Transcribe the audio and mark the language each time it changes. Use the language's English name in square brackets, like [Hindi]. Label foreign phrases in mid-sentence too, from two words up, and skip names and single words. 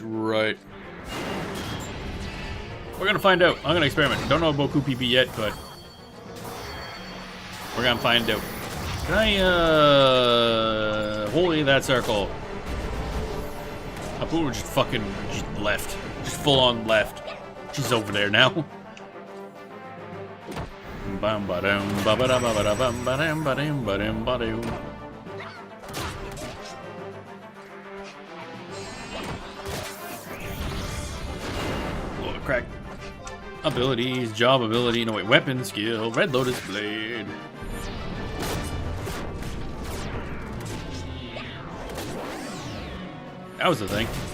[English] Right. We're gonna find out. I'm gonna experiment. Don't know about Kupipi yet, but we're gonna find out. Can I, holy that circle. Apu just fucking left. Just full on left. She's over there now. Bam ba-dum ba-ba-da ba-ba-da bam ba-dum ba-dum ba-dum ba-dum. Lord crack. Abilities, job ability, no wait, weapon skill, Red Lotus Blade. That was the thing.